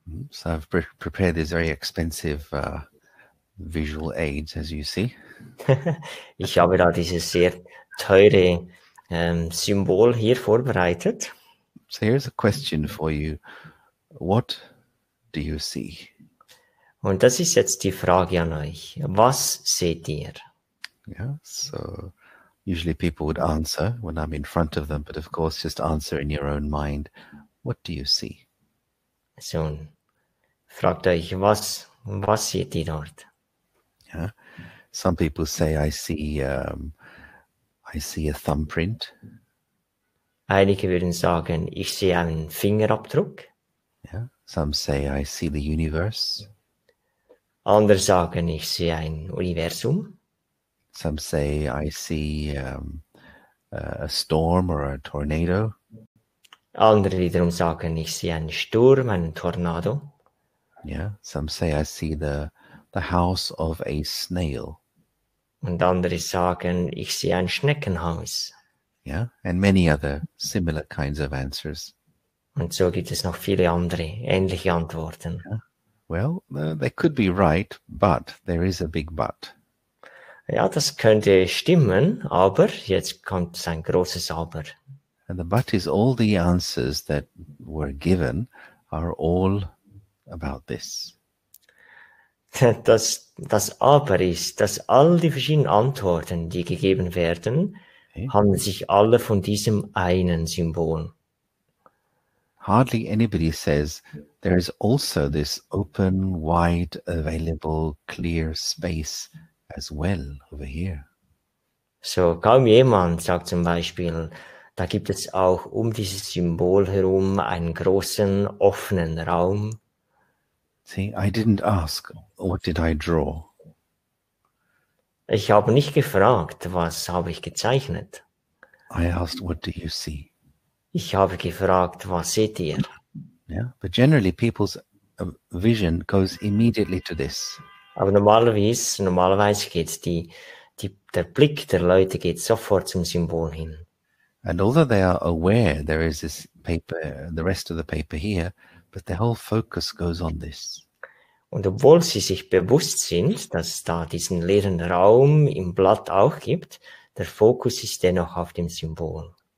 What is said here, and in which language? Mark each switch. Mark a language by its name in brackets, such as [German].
[English] So I've prepared these very expensive visual aids, as you see. [German] Ich habe da dieses sehr teure Symbol hier vorbereitet. [English] So here's a question for you. What do you see? [German] Und das ist jetzt die Frage an euch. Was seht ihr? [English] Yeah, so Usually people would answer when I'm in front of them, but of course just answer in your own mind. What do you see? [German] So, fragt euch, was seht ihr dort? [English] Yeah. Some people say, I see a thumbprint. [German] Einige würden sagen, ich sehe einen Fingerabdruck. [English] Yeah. Some say, I see the universe. [German] Andere sagen, ich sehe ein Universum. [English] Some say, I see a storm or a tornado. [German] Andere wiederum sagen, ich sehe einen Sturm, einen Tornado. [English] Yeah. Some say, I see the house of a snail. [German] Und andere sagen, ich sehe ein Schneckenhaus. [English] Yeah. And many other similar kinds of answers. [German] Und so gibt es noch viele andere ähnliche Antworten. [English] Yeah. Well, they could be right, but there is a big but. [German] Ja, das könnte stimmen, aber jetzt kommt ein großes Aber. [English] And the but is all the answers that were given are all about this. [German] Das Aber ist, dass all die verschiedenen Antworten, die gegeben werden, handeln sich alle von diesem einen Symbol. [English] Hardly anybody says there is also this open, wide, available, clear space as well over here. [German] So kaum jemand sagt zum Beispiel, da gibt es auch um dieses Symbol herum einen großen, offenen Raum. [English] See, I didn't ask, what did I draw? [German] Ich habe nicht gefragt, was habe ich gezeichnet. [English] I asked, what do you see? [German] Ich habe gefragt, was seht ihr? [English] Yeah, but generally people's vision goes immediately to this. [German] Aber normalerweise geht der Blick der Leute geht sofort zum Symbol hin. [English] And although they are aware there is this paper, the rest of the paper here, but their whole focus goes on this. [German] Und obwohl sie sich bewusst sind, dass es da diesen leeren Raum im Blatt auch gibt, der Fokus ist dennoch auf dem Symbol.